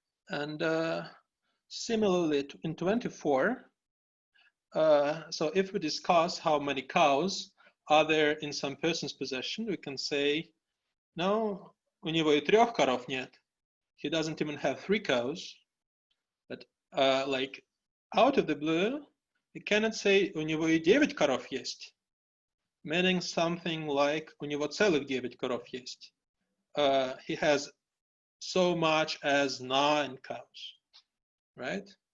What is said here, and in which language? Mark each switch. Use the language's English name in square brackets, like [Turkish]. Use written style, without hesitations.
[English] And similarly in 24, so if we discuss how many cows are there in some person's possession, we can say, no, [Russian] у него и 3 коров нет. [English] He doesn't even have 3 cows. But like out of the blue, we cannot say, [Russian] у него и 9 коров есть. [English] Meaning something like, [Russian] у него целых 9 коров есть. [English] He has so much as 9 cows, right?